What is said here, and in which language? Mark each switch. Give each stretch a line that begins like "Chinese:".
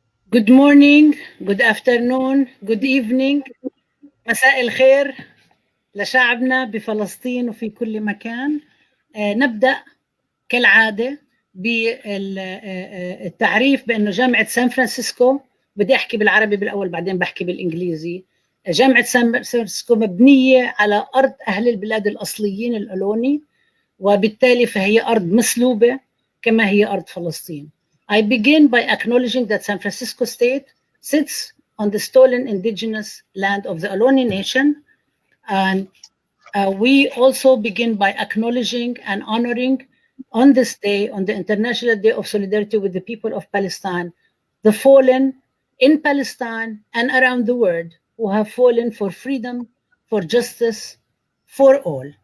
English: Good morning, good afternoon, good evening.
Arabic: مساء الخير لشعبنا بفلسطين وفي كل مكان. نبدأ كالعادة بالتعريف بأنه جامعة سان فرانسيسكو، بدي أحكي بالعربي بالأول بعدين بحكي بالإنجليزي. جامعة سان فرانسيسكو مبنية على أرض أهل البلاد الأصليين الألوني، وبالتالي فهي أرض مسلوبة كما هي أرض فلسطين.
English: I begin by acknowledging that San Francisco State sits on the stolen indigenous land of the Ohlone Nation, and we also begin by acknowledging and honoring on this day, on the International Day of Solidarity with the people of Palestine, the fallen in Palestine and around the world who have fallen for freedom, for justice, for all.